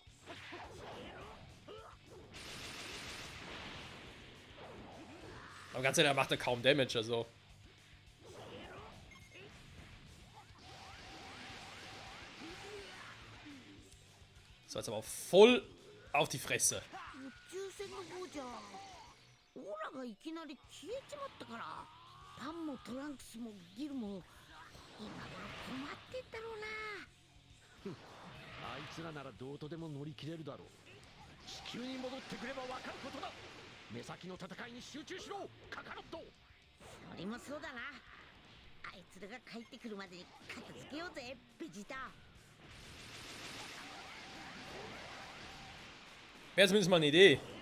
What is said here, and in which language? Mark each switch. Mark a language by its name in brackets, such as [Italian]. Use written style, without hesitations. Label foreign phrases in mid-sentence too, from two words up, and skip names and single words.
[German] Aber ganz ehrlich, er macht ja kaum Damage, also. So, jetzt aber voll auf die Fresse. [Japanese] 宇宙船の方じゃオーラがいきなり消えちまったから、パンもトランクスもギルも今頃困ってんだろうな。あいつらならどうとでも乗り切れるだろう。地球に戻ってくればわかることだ。目先の戦いに集中しろ、カカロット。それもそうだな。あいつらが帰ってくるまでに片付けようぜ、ベジータ。 [German] Wäre zumindest mal eine Idee.